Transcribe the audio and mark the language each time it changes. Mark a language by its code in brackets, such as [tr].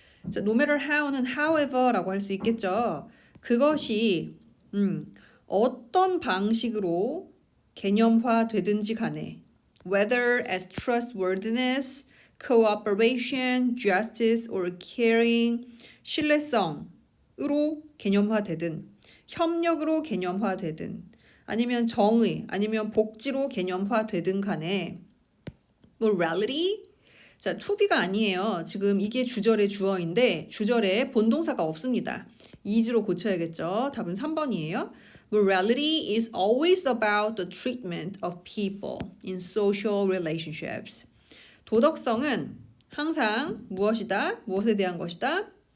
[ko] 자, [en] no matter how [ko] 는 however라고 할 수 있겠죠. 그것이 어떤 방식으로 개념화되든지 간에 [en] whether as trustworthiness, cooperation, justice or caring, [ko] 신뢰성으로 개념화되든 협력으로 개념화되든 아니면 정의, 아니면 복지로 개념화되든 간에 morality? 자, to be가 아니에요. 지금 이게 주절의 주어인데 주절에 본동사가 없습니다. is로 고쳐야겠죠. 답은 3번이에요. [en] Morality is always about the treatment of people in social relationships. [ko] 도덕성은 항상 무엇이다? 무엇에 대한 것이다?